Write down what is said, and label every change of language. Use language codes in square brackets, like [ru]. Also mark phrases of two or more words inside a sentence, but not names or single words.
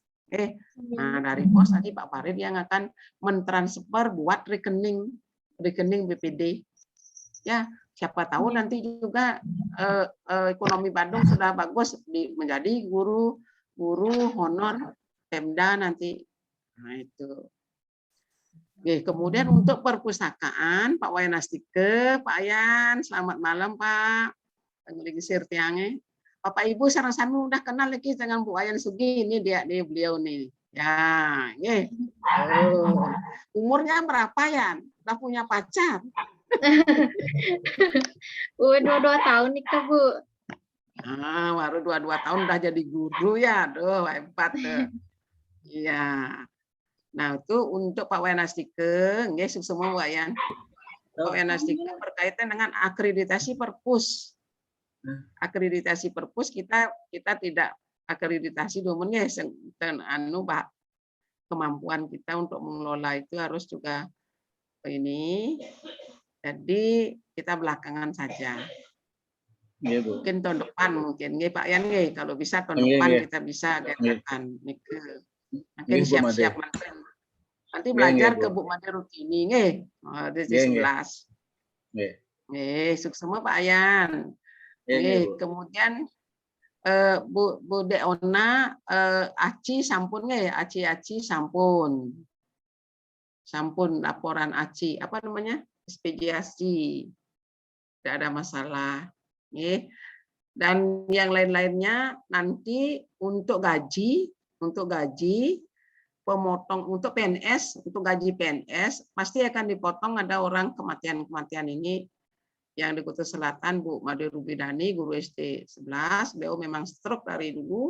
[id] Nah dari bos tadi Pak Farid yang akan mentransfer buat rekening BPD. Ya, siapa tahu nanti juga ekonomi Bandung sudah bagus menjadi guru honor Pemda nanti. Nah itu. Oke, kemudian untuk perpustakaan Pak Wayan Astike, Pak Ayan, selamat malam Pak. [ban] Ngelisir tiangnya. [id] Bapak Ibu sarang-sarang udah kenal lagi dengan Bu Wayan Sugi, ini beliau nih. Ya, umurnya berapa ya? Udah punya pacar? 22 tahun nih Kak, Bu. Baru 22 tahun udah jadi guru ya. Aduh, hebat tuh. Iya. Nah, itu untuk Pak Wayan Astike, nggih semua Wayan. Pak Wayan Astike berkaitan dengan akreditasi perpus. Akreditasi perpus kita tidak akreditasi domennya dan kemampuan kita untuk mengelola itu harus juga ini. Jadi kita belakangan saja. Iya, Bu. Mungkin tahun depan mungkin nggih Pak Yan nggih, kalau bisa tahun depan kita bisa adakan nike. Mungkin siap-siap nanti belajar ke Bu Made Rutini nggih. Di 11. Nggih, sukses semua Pak Ayan. Nggih, kemudian Bu Deona Aci [ban] sampun nggih, [id] Aci sampun. Sampun laporan Aci, apa namanya? Ekspediasi. Tidak ada masalah. Nggih. Dan yang lain-lainnya nanti untuk gaji pemotong untuk PNS, untuk gaji PNS pasti akan dipotong ada orang kematian ini yang di Kutai Selatan Bu Made Rubidani guru SD 11, beliau memang stroke dari dulu.